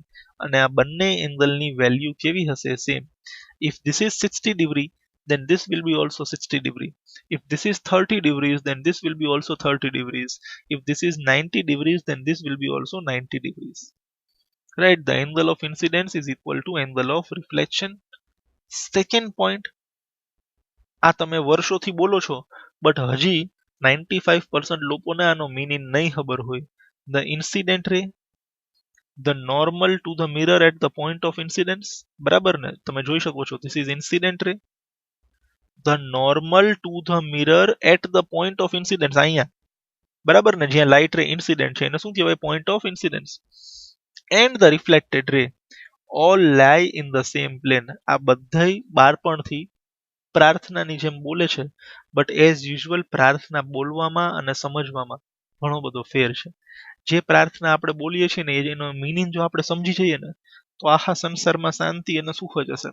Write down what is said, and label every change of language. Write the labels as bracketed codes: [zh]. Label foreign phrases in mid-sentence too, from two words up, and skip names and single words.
[gu] અને આ બંને એંગલની વેલ્યુ કેવી હશે? સેમ. [en] If this is 60 degree, then this will be also 60 degree. If this is 30 degrees, then this will be also 30 degrees. If this is 90 degrees, then this will be also 90 degrees. Right? The angle of incidence is equal to angle of reflection. Second point, [gu] આ તમે વર્ષોથી બોલો છો, બટ હજી 95% લોકોને આનો મીનિંગ નહીં ખબર હોય. [en] The incident ray, the normal to the mirror at the point of incidence. [gu] બરાબર ને? તમે જોઈ શકો છો, [en] this is incident ray. The normal to the mirror at the point of incidence, [gu] અહીંયા બરાબર ને? જ્યાં [en] light ray incident [gu] છે એને શું કહેવાય? [en] point of incidence. And the reflected ray all lie in the same plane. [gu] આ બધાય બાળપણથી પ્રાર્થનાની જેમ બોલે છે, [en] but as usual [gu] પ્રાર્થના બોલવામાં અને સમજવામાં ઘણો બધો ફેર છે. જે પ્રાર્થના આપણે બોલીએ છીએ ને એનો મીનિંગ જો આપણે સમજી જઈએ ને, તો આખા સંસારમાં શાંતિ અને સુખ જ હશે.